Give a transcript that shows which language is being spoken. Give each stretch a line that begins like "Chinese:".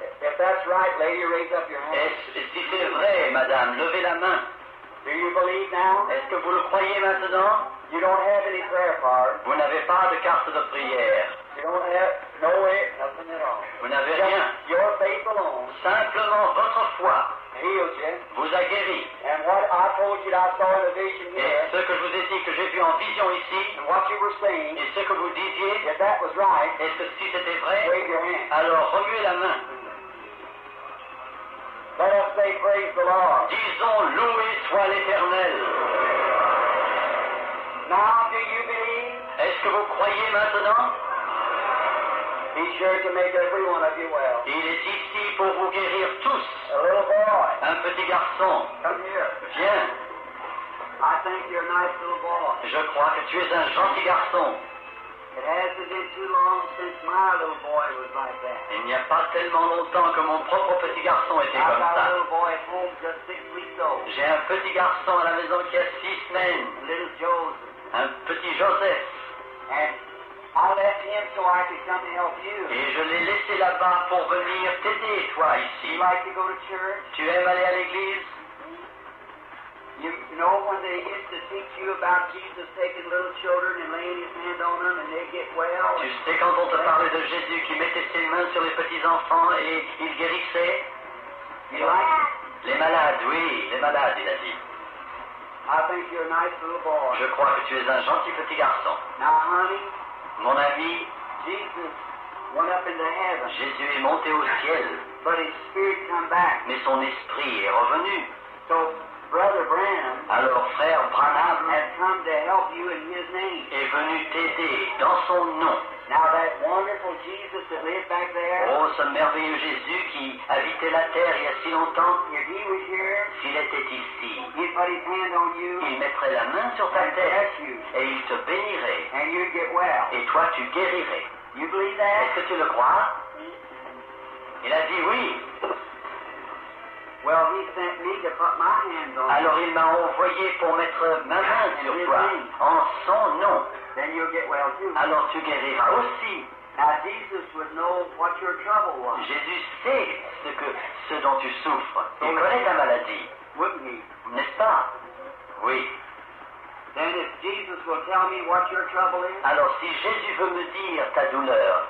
English: If that's right, lady, raise up your hand.
French: Si c'est vrai, madame, levez la main.
English: Do you believe now?
French: Est-ce que vous le croyez maintenant?
English: You don't have any prayer cards.
French: Vous n'avez pas de carte de prière.
English: You don't have no way, nothing at all.
French: Vous n'avez rien.
English: Your faith alone
French: Simplement votre foi
English: heals you.
French: vous a guéri.
English: And what I told you that I saw in the vision
French: Et
English: here,
French: ce que je vous ai dit que j'ai vu en vision ici,
English: and what you were saying,
French: et ce que vous disiez,
English: if that was right,
French: est-ce que si c'était vrai,
English: wave your hand.
French: alors remuez la main.
English: Let us say praise the Lord.
French: Disons loué soit l'Éternel.
English: Now do you believe?
French: Est-ce que vous croyez maintenant?
English: He's sure to make every one of you well.
French: Il est ici pour vous guérir tous.
English: A little boy,
French: Un petit garçon,
English: come here.
French: viens.
English: I think you're a nice little boy.
French: Je crois que tu es un gentil garçon.
English: It hasn't been too long since my little boy was like that.
French: Il n'y a pas tellement longtemps que mon propre petit garçon était
English: I've
French: comme
English: got a
French: ça.
English: little boy at home just 6 weeks old.
French: J'ai un petit garçon à la maison qui a 6 semaines,
English: Little Joseph.
French: un petit Joseph.
English: And I left him so I could come to help you.
French: Et je l'ai laissé là-bas pour venir t'aider, toi, ici.
English: You like to go to church?
French: Tu aimes aller à l'église?
English: You know when they used to teach you about Jesus taking little children and laying his hand on them and they get well?
French: Tu sais quand on te parlait de Jésus qui mettait ses mains sur les petits-enfants et il guérissait?
English: You like
French: Les malades, oui, les malades, il a dit.
English: I think you're a nice little boy.
French: Je crois que tu es un gentil petit garçon.
English: Now, honey,
French: Mon ami,
English: Jesus went up into heaven,
French: Jésus est monté au ciel,
English: but his spirit come back.
French: mais son esprit est revenu.
English: So, Brother Branham
French: Alors frère Branham
English: has come to help you in his name.
French: est venu t'aider dans son nom.
English: Now, that wonderful Jesus that lived back there,
French: Oh, ce merveilleux Jésus qui habitait la terre il y a si longtemps,
English: if he was here,
French: s'il était ici,
English: he'd put his hand on you
French: il mettrait la main sur ta
English: and
French: tête
English: bless you,
French: et il te bénirait.
English: and you'd get well.
French: Et toi, tu guérirais.
English: You believe that?
French: Est-ce que tu le crois? Il a dit oui.
English: Well, he sent me to put my hands on
French: Alors
English: you.
French: il m'a envoyé pour mettre ma main sur toi, en son nom.
English: Then you'll get well too.
French: Alors tu guériras aussi.
English: Now, Jesus would know what your trouble was,
French: Jésus sait ce dont tu souffres. Il connaît ta maladie,
English: wouldn't he?
French: n'est-ce pas? Oui.
English: Then if Jesus will tell me what your trouble is,
French: Alors si Jésus veut me dire ta douleur,